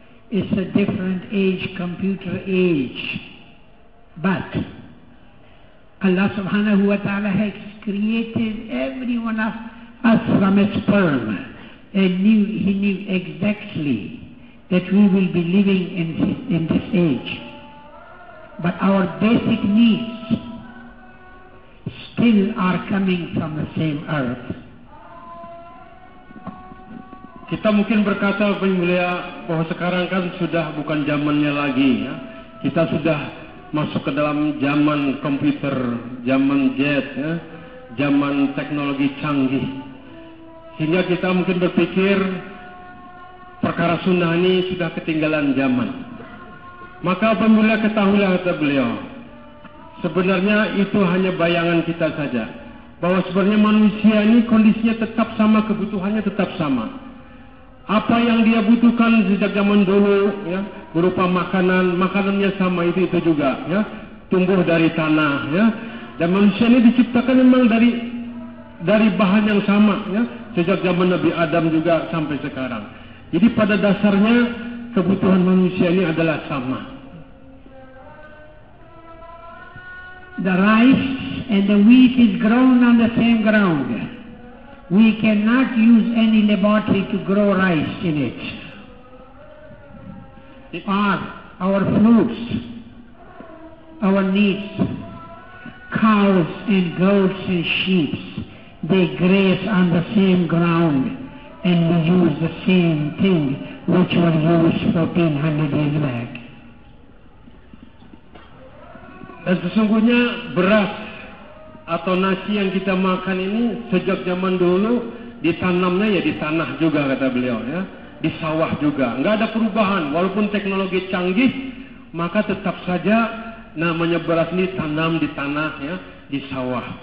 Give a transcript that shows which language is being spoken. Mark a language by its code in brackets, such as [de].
[en] It's a different age, computer age. But Allah subhanahu wa ta'ala has created every one of us from a sperm, and He knew exactly that we will be living in this age. But our basic needs still are coming from the same earth. [id] Kita mungkin berkata bahwa sekarang kan sudah bukan zamannya lagi ya. Kita sudah masuk ke dalam zaman komputer, zaman jet ya. zaman teknologi canggih, sehingga kita mungkin berpikir perkara sunnah ini sudah ketinggalan zaman. Maka apabila ketahuilah, kata beliau, sebenarnya itu hanya bayangan kita saja, bahwa sebenarnya manusia ini kondisinya tetap sama, kebutuhannya tetap sama. Apa yang dia butuhkan sejak zaman dulu, ya, berupa makanannya sama, itu juga, ya, tumbuh dari tanah, ya. Dan manusia ini diciptakan memang dari bahan yang sama, ya, sejak zaman Nabi Adam juga sampai sekarang. Jadi pada dasarnya kebutuhan manusia ini adalah sama. [en] The rice and the wheat is grown on the same ground. We cannot use any laboratory to grow rice in it. Our fruits, our needs, cows and goats and sheep, they graze on the same ground, and we use the same thing which was used 1400 years back. [id] Dan sesungguhnya beras atau nasi yang kita makan ini sejak zaman dulu ditanamnya ya di tanah juga, kata beliau, ya, di sawah juga. Nggak ada perubahan, walaupun teknologi canggih, maka tetap saja namanya beras ini tanam di tanah, ya, di sawah.